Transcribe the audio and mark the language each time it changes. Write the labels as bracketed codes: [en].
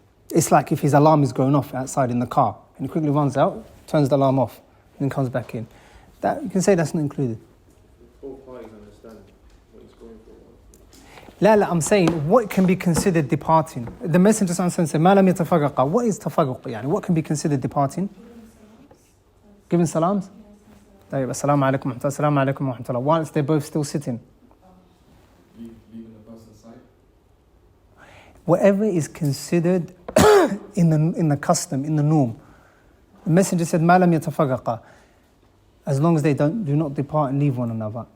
[en] It's like if his alarm is going off outside in the car and he quickly runs out, turns the alarm off, and then comes back in. That you can say that's not included. Both parties understand what he's going for. La, I'm saying what can be considered departing. The Messenger said, "Ma lam yatafarraqa." What is tafarruq? Yani what can be considered departing? Giving salams. [ar] طيب السلام عليكم ورحمة الله السلام عليكم ورحمة الله. [en] Whilst they're both still sitting. Leaving the person aside. Whatever is considered in the custom, in the norm. The Messenger said, "Ma lam yatafarraqa," as long as they do not depart and leave one another.